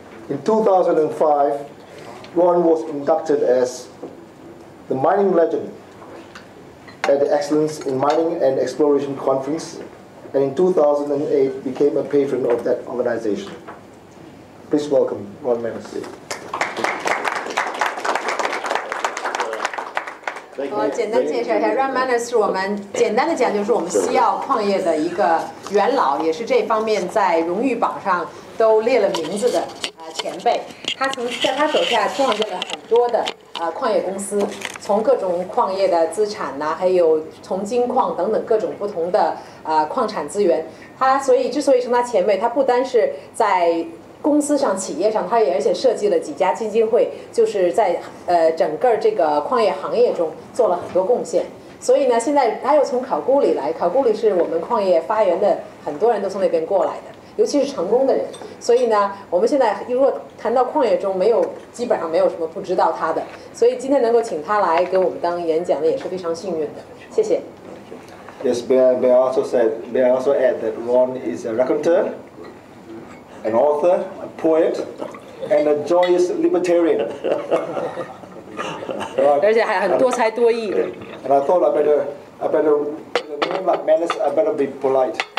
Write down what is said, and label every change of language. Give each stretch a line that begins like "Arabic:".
English: In 2005, Ron was inducted as the mining legend at the Excellence in Mining and Exploration Conference, and in 2008 became a patron of that organization. Please welcome Ron Manners.
Chinese: 我简单介绍一下 ，Ron Manners 是我们简单的讲就是我们西澳矿业的一个元老，也是这方面在荣誉榜上都列了名字的前辈。他曾在他手下创建了很多的矿业公司，从各种矿业的资产呐，还有从金矿等等各种不同的矿产资源。他之所以称他前辈，他不单是在公司上、企业上，他也而且设计了几家基金会，就是在整个这个矿业行业中做了很多贡献。所以呢，现在他又从考古里来，考古里是我们矿业发源的，很多人都从那边过来的，尤其是成功的人。所以呢，我们现在如果谈到矿业中，基本上没有什么不知道他的。所以今天能够请他来给我们当演讲的，也是非常幸运的。谢谢。
English: Yes, may I also add that Ron is a raconteur, an author, a poet, and a joyous libertarian.
Chinese: 而且还很多才多艺。
English: And I thought I better, name like Manners, I better be polite.